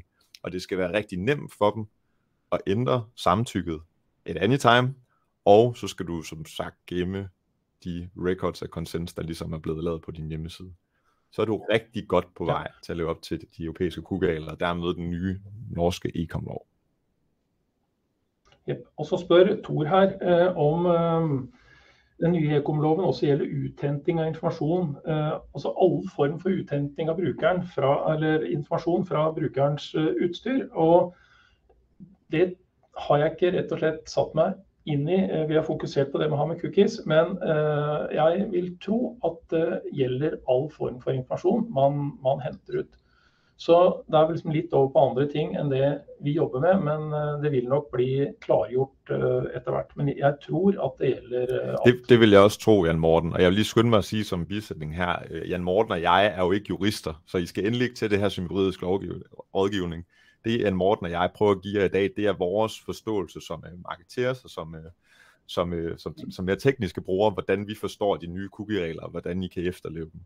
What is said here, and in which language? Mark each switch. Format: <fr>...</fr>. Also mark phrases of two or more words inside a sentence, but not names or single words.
<da>Og det skal være rigtig nemt for dem at ændre samtykket et anytime, og så skal du som sagt gemme de records af consents, der ligesom er blevet lavet på din hjemmeside. Så er du rigtig godt på vej til at leve op til de europæiske cookie-regler, og dermed den nye norske e-com-lov.</da> <no>Yep. Og så spørger Thor her om den nye e-com-loven også gjelder uthenting av informasjon. Altså alle form for uthenting av brukeren eller informasjon fra brukerens utstyr. Og det har jeg ikke rett og slett satt meg inn i. Vi har fokusert på det med å ha med cookies, men jeg vil tro at det gjelder all form for informasjon man henter ut. Så det liksom litt over på andre ting enn det vi jobber med, men det vil nok bli klargjort etter hvert. Men jeg tror at det gjelder alt. Det vil jeg også tro, Jan Morten.</no> <da>Og jeg vil lige skynde mig at sige som bisætning her, Jan Morten og jeg er jo ikke jurister, så I skal endelig ikke til det her som juridisk rådgivning. Det Jan Morten og jeg prøver at give jer i dag, det er vores forståelse som marketeers og som mere tekniske brugere, hvordan vi forstår de nye cookie-regler, og hvordan I kan efterleve dem.</da>